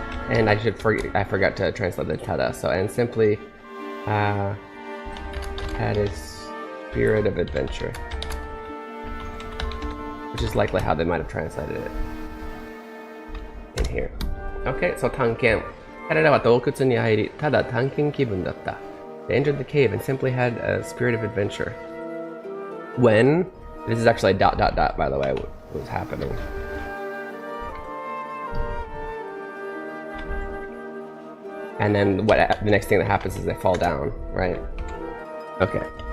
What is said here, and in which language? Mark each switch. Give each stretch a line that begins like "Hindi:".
English: And I forgot to translate the tada. So, and simply had a spirit of adventure, which is likely how they might have translated it in here. Okay, so 探検。
Japanese: 彼らは洞窟に入り、ただ探検気分だった。
English: They entered the cave and simply had a spirit of adventure. When this is actually ... by the way, what was happening. And then the next thing that happens is they fall down, right? Okay.